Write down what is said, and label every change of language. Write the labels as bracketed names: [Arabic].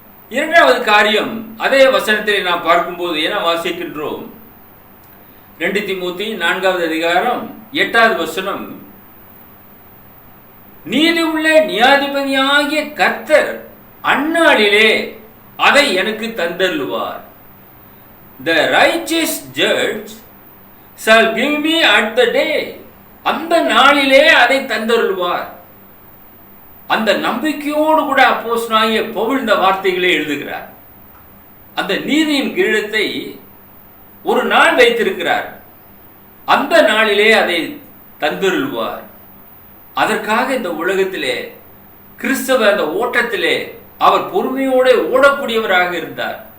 [Tamil] இரண்டாவது காரியம், அதே வசனத்தை நாம் பார்க்கும்போது என்ன வாசிக்கின்றோம்? 2 தீமோத்தேயு 4வது அதிகாரம் 8வது வசனம், நீதி உள்ள நியாயாதிபதியாகிய கர்த்தர் அந்நாளிலே அதை எனக்கு தந்தருளுவார். [English] The righteous judge shall give me at the day. [Tamil] அந்த நாளிலே அதை தந்தருளுவார். அந்த நம்பிக்கையோடு கூட அப்போஸ்தலனாகிய பவுல் இந்த வார்த்தைகளை எழுதுகிறார். அந்த நீதியின் கிரீடத்தை ஒரு நாள் வைத்திருக்கிறார். அந்த நாளிலே அதை தந்தருளுவார். அதற்காக இந்த உலகத்திலே கிறிஸ்தவ அந்த ஓட்டத்திலே அவர் பொறுமையோடு ஓடக்கூடியவராக இருந்தார்.